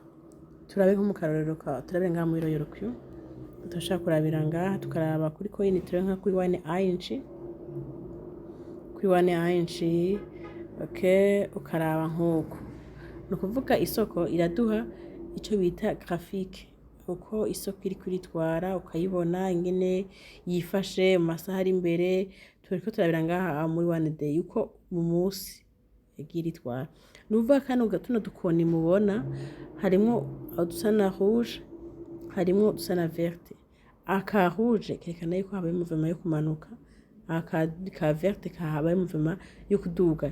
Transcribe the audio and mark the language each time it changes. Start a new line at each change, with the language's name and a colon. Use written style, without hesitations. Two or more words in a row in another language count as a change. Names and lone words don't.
Rundi: Turabe nko mu karorero turabire ngaha muri Royal Q, turashaka kurabira ngaha tukaraba kuri coin turabe nka kuri One Inch, kuri One Inch ukaraba nk'uko. Ni ukuvuga isoko iraduha ico bita graphique, uko isoko iri kuritwara ukayibona ingene yifashe mu masaha ari imbere. Turiko turabira ngaha muri one day uko mu musi yagiye iritwara. Ni ukuvuga kano tuno dukoni mubona harimwo udusa na rouge, harimwo udusa na verte. Aka rouge kerekana yuko habaye movement yo kumanuka, aka verte kahabaye movement yo kuduga.